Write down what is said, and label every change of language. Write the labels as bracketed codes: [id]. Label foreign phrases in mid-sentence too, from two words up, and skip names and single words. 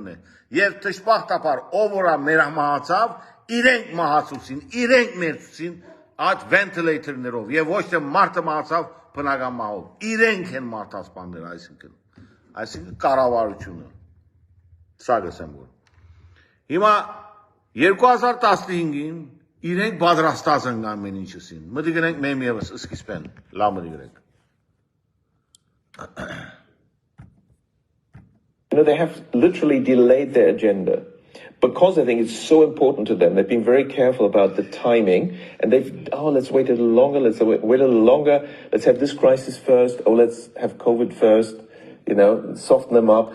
[hy] է։ Եվ դժբախտաբար ով որա մահացավ, իրենք մահացուցին, իրենք մերցուցին այդ ventilator-ներով եւ ոչ թե մարդը մահացավ բնական մահով, իրենք են մարդասպաններ այսինքն կառավարությունը, սա գսեմ որ։ Հիմա 2015-ին իրենք պատրաստած են ամեն ինչին, մտի գնենք մեմ եւս սկիզբեն, լավ մտի գրենք։ [en] They have literally delayed their agenda because I think it's so important to them. They've been very careful about the timing, and let's wait a little longer, let's wait a little longer, let's have this crisis first, let's have COVID first, soften them up.